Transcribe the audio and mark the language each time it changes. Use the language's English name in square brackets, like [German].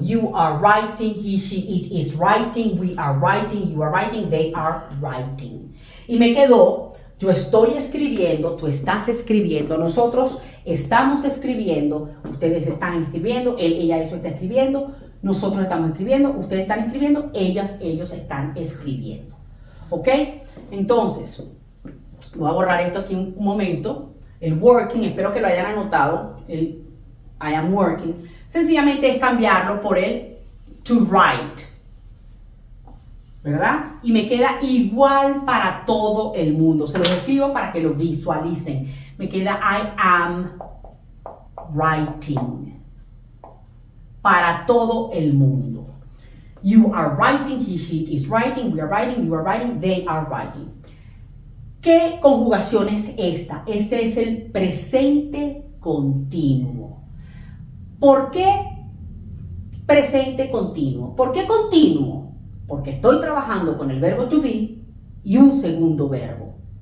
[English] You are writing, he, she, it is writing, we are writing, you are writing, they are writing. [Spanish] Y me quedó, yo estoy escribiendo, tú estás escribiendo, nosotros estamos escribiendo, ustedes están escribiendo, él, ella, eso está escribiendo, nosotros estamos escribiendo, ustedes están escribiendo, ellos están escribiendo. ¿Ok? Entonces, voy a borrar esto aquí un momento. El working, espero que lo hayan anotado, el [English] I am working, [Spanish] sencillamente es cambiarlo por el to write, ¿verdad? Y me queda igual para todo el mundo. Se los escribo para que lo visualicen. Me queda [English] I am writing [Spanish] para todo el mundo. [English] You are writing, he, she is writing, we are writing, you are writing, they are writing. [Spanish] ¿Qué conjugación es esta? Este es el presente continuo. ¿Por qué presente continuo? ¿Por qué continuo? Porque estoy trabajando con el verbo to be y un segundo verbo.